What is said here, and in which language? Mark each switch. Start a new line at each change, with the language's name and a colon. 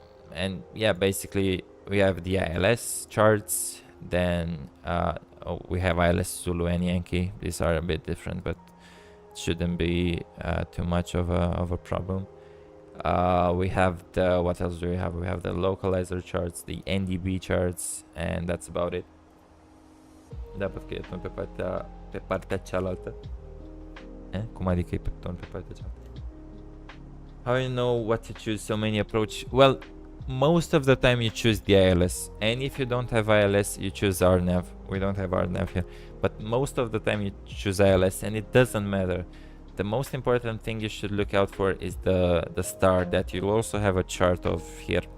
English: And yeah, basically we have the ILS charts, then we have ILS Zulu and Yankee. These are a bit different, but it shouldn't be too much of a problem. We have the, what else do we have? We have the localizer charts, the NDB charts, and that's about it.
Romanian: Da, pot că e pe partea cealaltă. Cum adică e pe partea cealaltă?
English: How you know what to choose? So many approach. Well, most of the time you choose the ILS, and if you don't have ILS, you choose RNAV. We don't have RNAV here, but most of the time you choose ILS, and it doesn't matter. The most important thing you should look out for is the star that you'll also have a chart of here.